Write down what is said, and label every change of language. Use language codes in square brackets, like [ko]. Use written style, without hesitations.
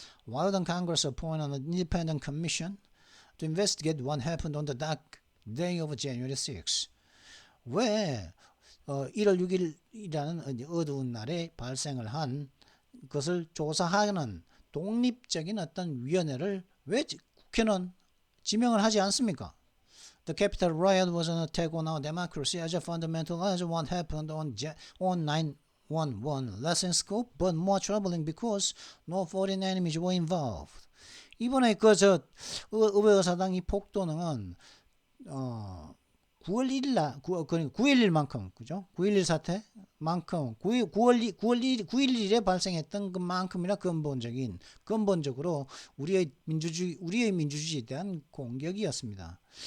[en] Why don't Congress appoint an independent commission to investigate what happened on the dark day of January 6? [ko] 왜 1월 6일이라는 어두운 날에 발생을 한 것을 조사하는 독립적인 어떤 위원회를 왜 국회는 지명을 하지 않습니까? [en] The Capitol riot was an attack on our democracy as fundamental as what happened on 9/11, less in scope but more troubling because no foreign enemies were involved. [ko] 이번에 의회의사당 이 폭동은 9월 1일 날 9.11만큼 그죠? 9.11 사태만큼 9.11에 발생했던 그만큼이나 근본적으로 우리의 민주주의에 대한 공격이었습니다.